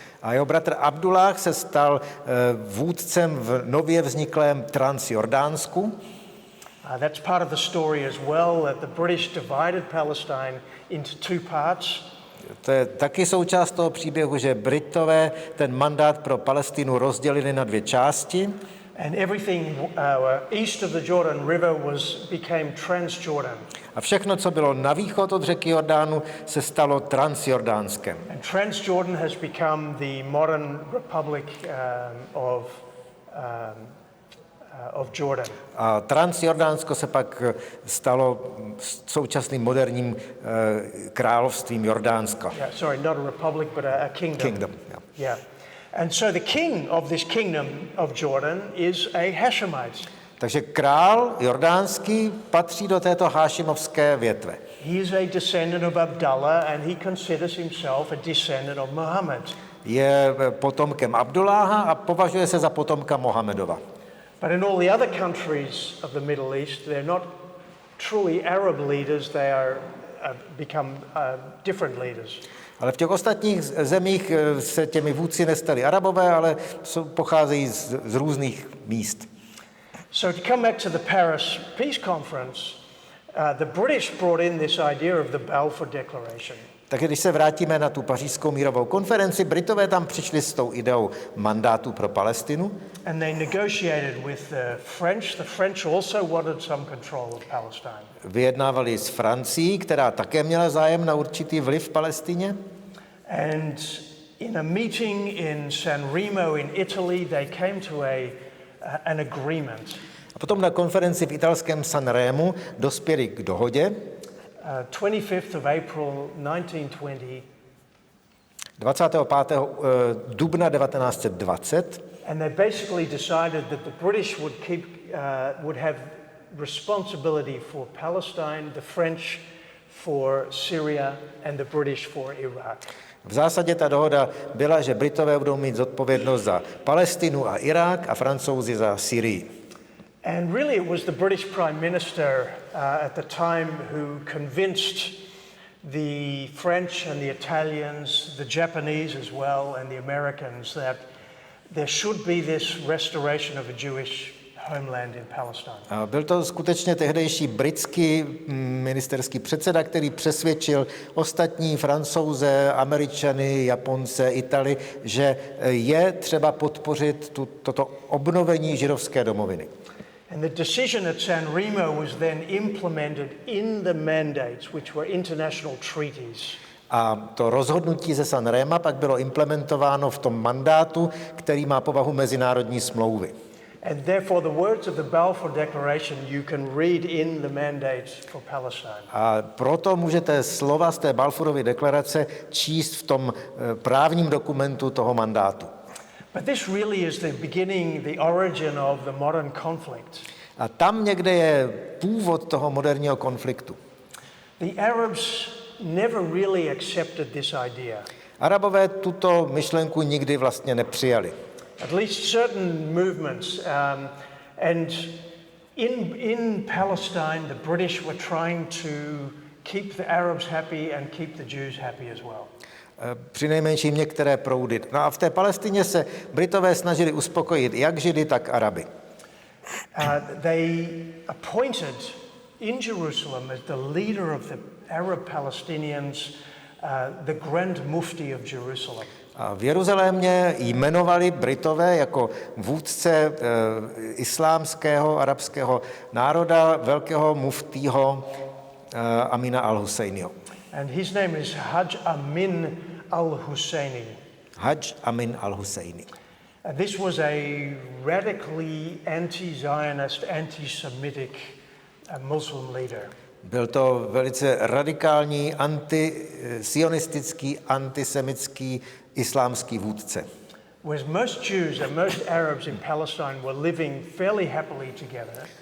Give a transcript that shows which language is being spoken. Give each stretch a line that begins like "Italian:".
Czech: A jeho bratr Abdullah se stal vůdcem v nově vzniklém Transjordánsku.
English: That's part of the story as well, that the British divided Palestine into two parts.
Czech: To je taky součást toho příběhu, že Britové ten mandát pro Palestinu rozdělili na dvě části.
English: And everything east of the Jordan River became Transjordan.
Czech: A všechno, co bylo na východ od řeky Jordánu, se stalo Transjordánskem.
English: And Transjordan has become the modern republic of Jordan.
Czech: A Transjordánsko se pak stalo současným moderním královstvím Jordánska.
English: Yeah, sorry, not a republic, but a kingdom. Kingdom, yeah. Yeah. And so the king of this kingdom of Jordan is a Hashemite.
Czech: Takže král jordánský patří do této hášimovské větve.
English: He is a descendant of Abdullah and he considers himself a descendant of Muhammad.
Czech: Je potomkem Abduláha a považuje se za potomka Mohamedova.
English: But in all the other countries of the Middle East, they're not truly Arab leaders, they are become different leaders.
Czech: Ale v těch ostatních zemích se těmi vůdci nestali Arabové, ale pocházejí z různých míst.
English: So to come back to the Paris Peace Conference, the British brought in this idea of the Balfour Declaration.
Czech: Takže když se vrátíme na tu pařížskou mírovou konferenci, Britové tam přišli s tou ideou mandátu pro Palestinu.
English: And they negotiated with the French. The French also wanted some control of Palestine.
Czech: Vyjednávali s Francií, která také měla zájem na určitý vliv v Palestině.
English: And in a meeting in San Remo in Italy, they came to an agreement.
Czech: A potom na konferenci v italském Sanremu dospěli k dohodě.
English: 25th of April 1920.
Czech: 25. dubna 1920.
English: And they basically decided that the British would have responsibility for Palestine, the French for Syria, and the British for Iraq.
Czech: V zásadě ta dohoda byla, že Britové budou mít zodpovědnost za Palestinu a Irák a Francouzi za Syrii.
English: And really it was the British Prime Minister at the time who convinced the French and the Italians, the Japanese as well, and the Americans that there should be this restoration of a Jewish homeland in Palestine.
Czech: A byl to skutečně tehdejší britský ministerský předseda, který přesvědčil ostatní Francouze, Američany, Japonce, Italy, že je třeba podpořit toto obnovení židovské domoviny.
English: And the decision at San Remo was then implemented in the mandates, which were international treaties.
Czech: A to rozhodnutí ze San Rema pak bylo implementováno v tom mandátu, který má povahu mezinárodní smlouvy.
English: And therefore the words of the Balfour Declaration you can read in the mandates for Palestine.
Czech: A proto můžete slova z té Balfourovy deklarace číst v tom právním dokumentu toho mandátu.
English: But this really is the beginning, the origin of the modern conflict.
Czech: A tam někde je původ toho moderního konfliktu.
English: The Arabs never really accepted this idea.
Czech: Arabové tuto myšlenku nikdy vlastně nepřijali.
English: At least certain movements. And in Palestine, the British were trying to keep the Arabs happy and keep the Jews happy as well.
Czech: Přinejmenším některé proudy. No a v té Palestině se Britové snažili uspokojit jak Židy, tak Araby.
English: They appointed in Jerusalem as the leader of the Arab Palestinians the Grand Mufti of Jerusalem.
Czech: A v Jeruzalémě jmenovali Britové jako vůdce islámského arabského národa velkého muftího Amina al-Husejního.
English: And his name is Hajj Amin al-Husseini.
Czech: Hajj Amin al-Husseini.
English: This was a radically anti-Zionist, anti-Semitic Muslim leader.
Czech: Byl to velice radikální antisionistický, antisemitský islámský vůdce.
English: Whereas most Jews and most Arabs in Palestine were living fairly happily together.